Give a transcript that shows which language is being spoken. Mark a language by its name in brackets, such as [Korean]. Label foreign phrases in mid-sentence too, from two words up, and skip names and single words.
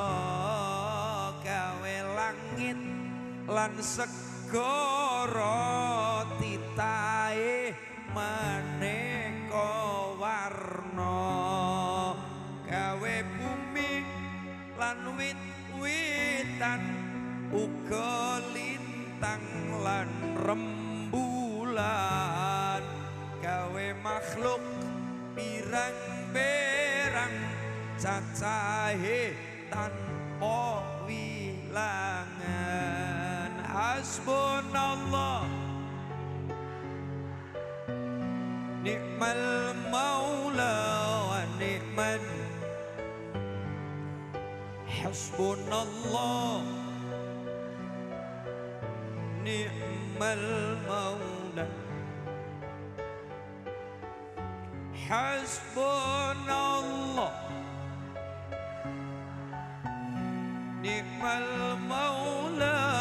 [Javanese] gawe langit lan segara titahe maneka warna gawe bumi lan wit-witan uga lintang lan rembulan gawe makhluk pirang-pirang cacahe tanpa wilangan [Arabic] حسبنا الله نعم المولى ونعم حسبنا الله نعم المولى حسبنا الله نعم المولى